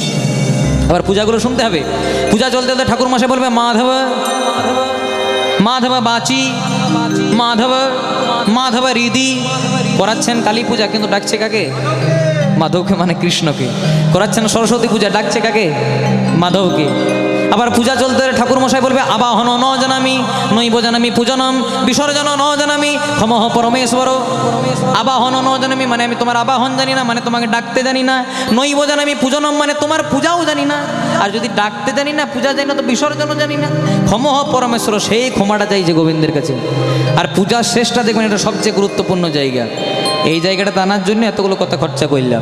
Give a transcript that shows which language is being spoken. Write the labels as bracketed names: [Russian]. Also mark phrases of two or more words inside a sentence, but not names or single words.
[Bangla] আবার পূজাগুলো শুনতে হবে, পূজা চলতে চলতে ঠাকুরমশাই বলবে [Sanskrit] माधव माधव वाचि माधव माधव हृदि। [Bangla] করাচ্ছেন কালী পূজা কিন্তু ডাকছে কাকে? মাধবকে, মানে কৃষ্ণকে। করাচ্ছেন সরস্বতী পূজা, ডাকছে কাকে? মাধবকে। আবার পূজা চলতে ঠাকুরমশাই বলবে [Sanskrit] आवाहन न जानामि नैव जानामि पूजनम विसर्जन न जानामि क्षमः परमेश्वर। आवाहन न जानामि [Bangla] মানে আমি তোমার আবাহন জানি না, মানে তোমাকে ডাকতে জানি না। [Sanskrit] नैव जानामि पूजनम [Bangla] মানে তোমার পূজাও জানি না। আর যদি ডাকতে জানি না, পূজা জানি না, তো বিসর্জনও জানি না। [Sanskrit] क्षमः परमेश्वर, [Bangla] সেই ক্ষমাটা চাই যে গোবিন্দের কাছে। আর পূজার শেষটা দেখবেন এটা সবচেয়ে গুরুত্বপূর্ণ জায়গা, এই জায়গাটা টানার জন্য এতগুলো কথা খরচা করলাম।